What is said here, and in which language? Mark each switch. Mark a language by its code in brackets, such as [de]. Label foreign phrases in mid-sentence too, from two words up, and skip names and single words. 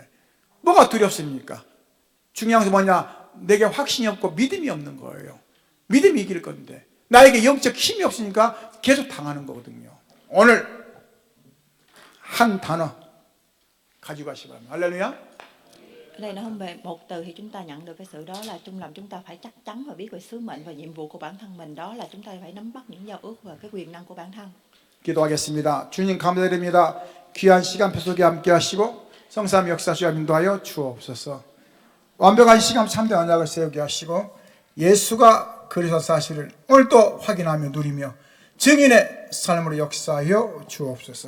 [ko] 뭐가 두렵습니까? 중요한 게 뭐냐? 내게 확신이 없고 믿음이 없는 거예요. 믿음이 이길 건데 나에게 영적 힘이 없으니까 계속 당하는 거거든요. 오늘 한 단어 가지고 가시기 바랍니다. 할렐루야. [vi] Ở đây nó không về một từ thì chúng ta nhận được cái sự đó là chúng ta phải chắc chắn và biết về sứ mệnh và nhiệm vụ của bản thân mình, đó là chúng ta phải nắm bắt những giao ước và cái quyền năng của bản thân. [ko] 기도하겠습니다. 주님 감사드립니다. 귀한 시간표 속에 함께 하시고 성삼 역사주여 인도하여 주옵소서. 완벽한 시간 참된 언약을 세우게 하시고 예수가 그리스도 사실을 오늘도 확인하며 누리며 증인의 삶으로 역사하여 주옵소서.